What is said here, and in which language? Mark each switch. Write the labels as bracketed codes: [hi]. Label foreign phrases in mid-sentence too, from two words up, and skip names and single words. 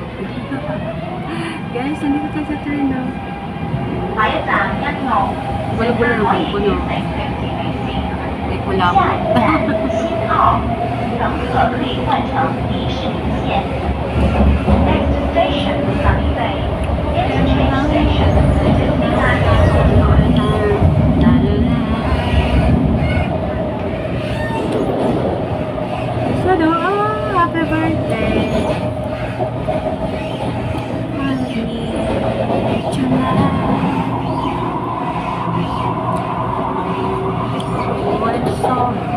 [tl] Guys, nandito tayo sa treno. Wala-wala ng puno. May kulamot. [zh] 乘客可以换乘迪士尼线。 [en] Next station, Sunny Bay. Interchange station, Disneyland Resort. Sado, happy birthday! What song?